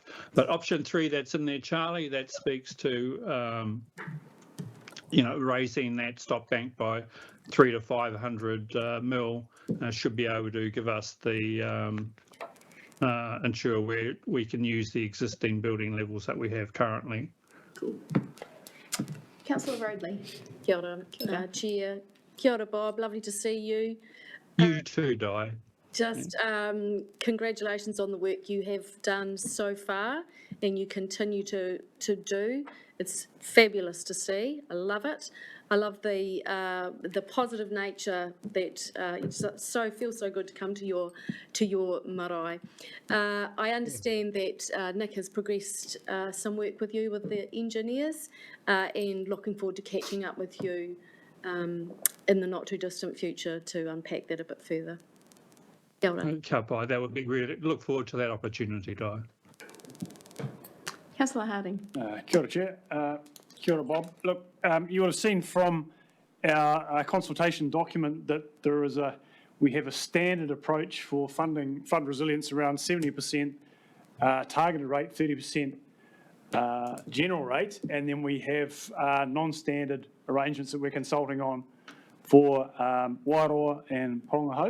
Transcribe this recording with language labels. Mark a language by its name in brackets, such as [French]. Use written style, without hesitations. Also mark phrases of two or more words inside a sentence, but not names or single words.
[English] But option 3 that's in there, Charlie, that speaks to raising that stop bank by 300 to 500 mil should be able to give us the ensure we can use the existing building levels that we have currently. Cool. Councillor Rodley. [Māori] Kia ora, Chair. Kia ora, [English] Bob. Lovely to see you. You too, Di. Just congratulations on the work you have done so far and you continue to do. It's fabulous to see. I love it. I love the positive nature that feels so good to come to your marae. I understand that Nick has progressed some work with you with the engineers, and looking forward to catching up with you in the not too distant future to unpack that a bit further. [Māori] Kia ora. [English] That would be really, look forward to that opportunity, Di. Councillor Harding. [Māori] Kia ora, Chair. Kia ora, Bob. [English] Look, you would have seen from our consultation document that we have a standard approach for funding flood resilience around 70% targeted rate, 30% general rate, and then we have non-standard arrangements that we're consulting on for Wairoa and Porongahau.